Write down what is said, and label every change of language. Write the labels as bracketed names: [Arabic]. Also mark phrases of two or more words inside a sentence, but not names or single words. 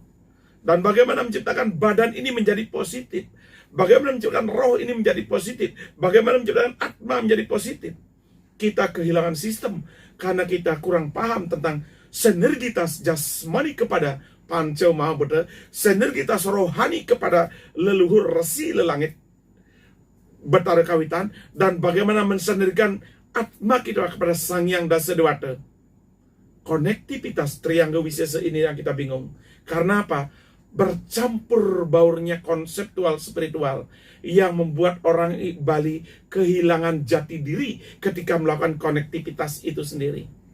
[Indonesian] Dan bagaimana menciptakan badan ini menjadi positif? Bagaimana menciptakan roh ini menjadi positif? Bagaimana menciptakan atma menjadi positif? Kita kehilangan sistem karena kita kurang paham tentang sinergitas jasmani kepada Panca Mahabhuta, sinergitas rohani kepada leluhur resi lelangit Betara Kawitan, dan bagaimana mensinergikan atma kita kepada Sang Hyang Dasadewata. Konektivitas Triangga Wisesa ini yang kita bingung. Karena apa? Bercampur baurnya konseptual spiritual yang membuat orang Bali kehilangan jati diri ketika melakukan konektivitas itu sendiri.